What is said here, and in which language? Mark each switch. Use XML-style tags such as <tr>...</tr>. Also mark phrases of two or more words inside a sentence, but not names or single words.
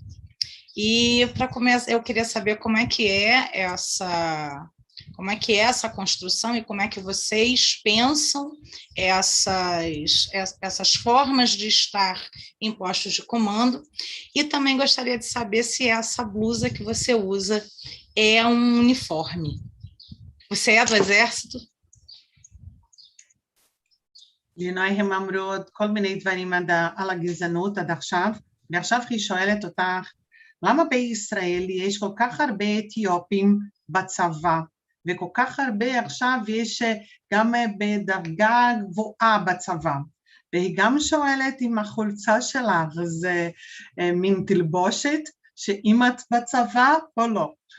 <pt>E para começar, eu queria saber como é que é essa construção e como é que vocês pensam essas formas de estar em postos de comando. E também gostaria de saber se essa blusa que você usa é um uniforme. você é do exército?</pt> <he>לינוי, הם אמרו עוד כל מיני דברים על הגזענות עד עכשיו, ועכשיו היא שואלת אותך, למה בישראל יש כל כך הרבה אתיופים בצבא, וכל כך הרבה עכשיו יש גם בדרגה גבוהה בצבא, והיא גם שואלת אם החולצה שלך זה מין תלבושת, שאם את בצבא או לא.</he>